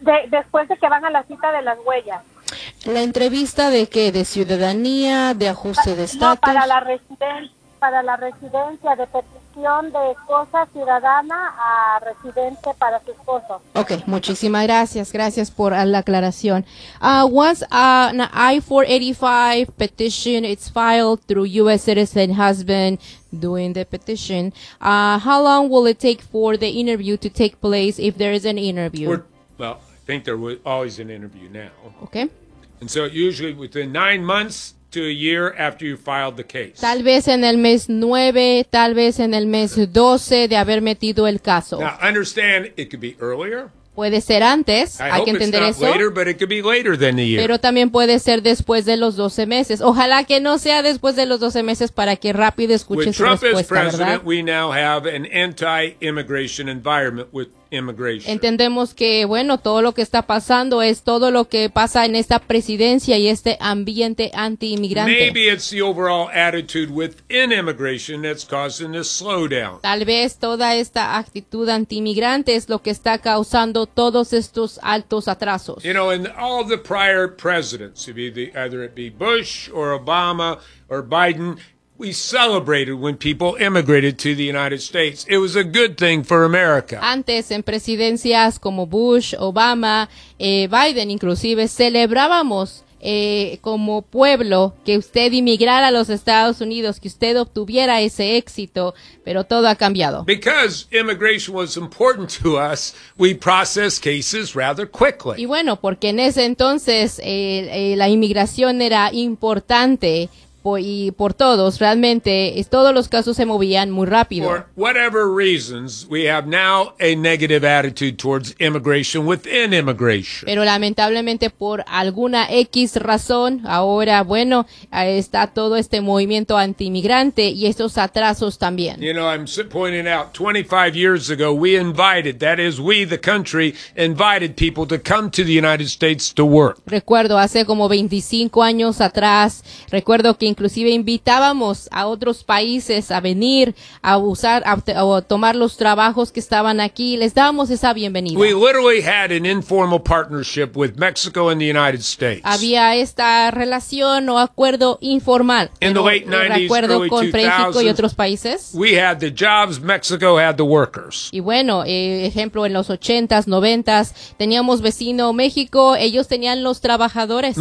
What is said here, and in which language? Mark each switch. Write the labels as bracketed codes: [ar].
[es] Después de que van a la cita de las huellas. ¿La entrevista de qué? ¿De ciudadanía? ¿De ajuste de estatus? No, para la residencia, de petición de esposa ciudadana a residente para su esposo. Okay, muchísimas gracias. Gracias por la aclaración. [en] Once an I-485 petition is filed through U.S. citizen husband doing the petition, how long will it take for the interview to take place if there is an interview? I think there was always an interview now. Okay. And so usually within 9 months to a year after you filed the case. [es] Tal vez en el mes 9, tal vez en el mes 12 de haber metido el caso. [en] Now, understand, it could be earlier. [es] Puede ser antes, hay que entender eso. [en] I hope it's not later, but it could be later than the year. [es] Pero también puede ser después de los 12 meses. Ojalá que no sea después de los 12 meses para que rápido escuche su respuesta, ¿verdad? [en] With Trump as president, we now have an anti-immigration environment with immigration. [es] Entendemos que, bueno, todo lo que está pasando es todo lo que pasa en esta presidencia y este ambiente anti-inmigrante. [en] Maybe it's the overall attitude within immigration that's causing this slowdown. [es] Tal vez toda esta actitud anti-inmigrante es lo que está causando todos estos altos atrasos. [en] You know, in all the prior presidents, either it be Bush or Obama or Biden, we celebrated when people immigrated to the United States. It was a good thing for America. [es] Antes, en presidencias como Bush, Obama, Biden, inclusive, celebrábamos como pueblo que usted inmigrara a los Estados Unidos, que usted obtuviera ese éxito, pero todo ha cambiado. [en] Because immigration was important to us, we processed cases rather quickly. [es] Y bueno, porque en ese entonces la inmigración era importante. Y por todos, realmente, todos los casos se movían muy rápido. [en] For whatever reasons, we have now a negative attitude towards immigration within immigration. [es] Pero lamentablemente, por alguna X razón, ahora, bueno, está todo este movimiento anti-inmigrante y estos atrasos también. [en] You know, I'm pointing out, 25 years ago, we invited, that is, we, the country, invited people to come to the United States to work. [es] Recuerdo, hace como 25 años atrás, recuerdo que inclusive invitábamos a otros países a venir a usar a tomar los trabajos que estaban aquí, les dábamos esa bienvenida. [en] We literally had an informal partnership with Mexico and the United States. [es] Había esta relación o acuerdo informal en los 90s, acuerdo con México y otros países. [en] We had the jobs, Mexico had the workers. [es] Y bueno, ejemplo, en los 80s, 90s teníamos vecino México, ellos tenían los trabajadores.